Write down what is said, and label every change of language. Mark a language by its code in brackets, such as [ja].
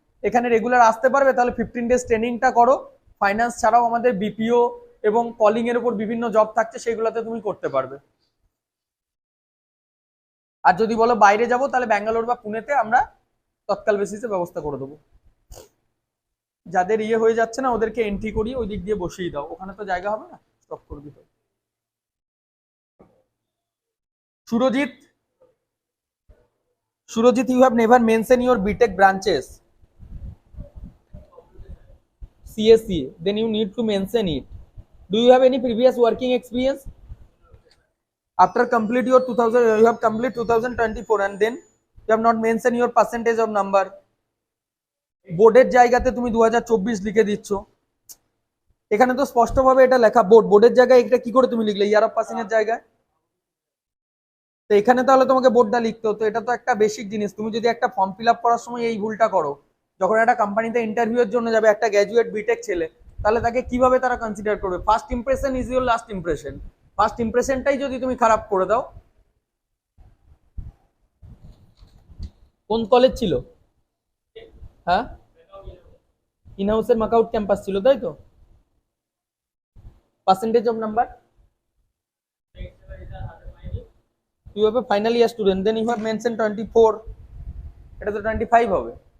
[bn] এখানে রেগুলার আসতে পারবে, তাহলে 15 ডেজ ট্রেনিংটা করো। ফাইন্যান্স ছাড়াও আমাদের বিপিও এবং কলিং এর উপর বিভিন্ন জব থাকছে, সেগুলোতে তুমি করতে পারবে। আর যদি বলো বাইরে যাব, তাহলে ব্যাঙ্গালোর বা পুনেতে আমরা তৎকাল বেসিসে ব্যবস্থা করে দেবো। যাদের ইয়ে হয়ে যাচ্ছে না ওদেরকে এন্ট্রি করিয়ে ওই দিক দিয়ে বসিয়ে দাও, ওখানে তো জায়গা হবে না, স্টপ করবি তো। [en] Surajit, Surajit, you have never mentioned your BTech branches. CSE, then you need to mention it. Do you have any previous working experience? After complete your 2000, you have complete 2024, and then you have not mentioned your percentage of number. [bn] বোর্ডের জায়গাতে তুমি 2024 লিখে দিচ্ছ। এখানে তো স্পষ্টভাবে এটা লেখা বোর্ডের জায়গায়, এটা কি করে তুমি লিখলে ইয়ার অফ পাসিং এর জায়গায়? তো এখানে তাহলে তোমাকে বোর্ডটা লিখতে হতো। এটা তো একটা বেসিক জিনিস। তুমি যদি একটা ফর্ম ফিল আপ করার সময় এই ভুলটা করো, যখন একটা কোম্পানিতে ইন্টারভিউ এর জন্য যাবে একটা গ্র্যাজুয়েট বিটেক ছেলে, তাহলে তাকে কিভাবে তারা কনসিডার করবে? [en] First impression is your last impression. [bn] First ইমপ্রেশনটাই যদি তুমি খারাপ করে দাও। কোন কলেজ ছিল? হ্যাঁ, ইনহাউসের মাকআউট ক্যাম্পাস ছিল, তাই তো? [en] percentage of number, you have a final year student, then you have mentioned 24, [bn] এটা তো 25 হবে।